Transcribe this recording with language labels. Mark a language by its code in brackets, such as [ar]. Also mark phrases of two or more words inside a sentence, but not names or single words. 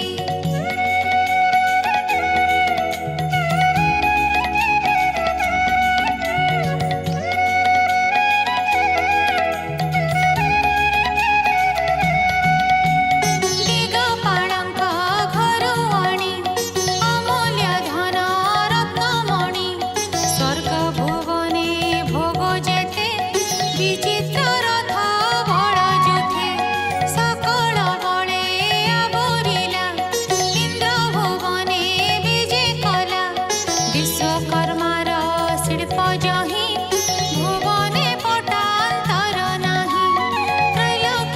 [or] दिगपाळଙ୍କ ଘରୁ ଆଣି ଅମୂଲ୍ୟ ଧନ ରତ୍ନମଣି ସ୍ୱର୍ଗ ଭୁବନେ ଭୋଗ ଯେତେ ବିଚିତ୍ର ରଥ ବଳ ଯୁଥେ ସକଳ ବଳେ ଆବୋରିଲା ଇନ୍ଦ୍ର ଭୁବନେ ବିଜେ କଳା ବିଶ୍ୱକର୍ମାର ଶିଳ୍ପ ଯହିଁ ଭୁବନେ ପଟାନ୍ତର ନାହିଁ। त्रैलोक्य